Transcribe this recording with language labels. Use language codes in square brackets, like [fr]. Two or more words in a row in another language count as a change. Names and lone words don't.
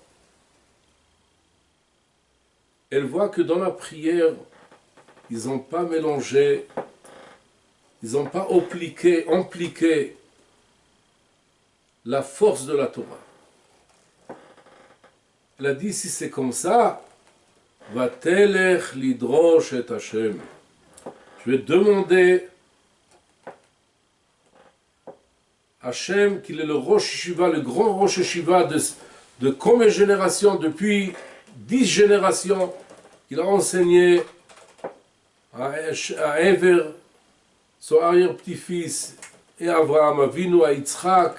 [fr] Elle voit que dans la prière, ils n'ont pas mélangé, ils n'ont pas impliqué la force de la Torah. Elle a dit, si c'est comme ça, va [he] תלך לדרוש את השם. [fr] Je vais demander à Hashem, qu'il est le [he] ראש ישיבה, [fr] le grand [he] ראש ישיבה [fr] de combien de générations, depuis 10 générations, qu'il a enseigné à Ever, son arrière-petit-fils, et à Abraham Avinu, à Yitzhak.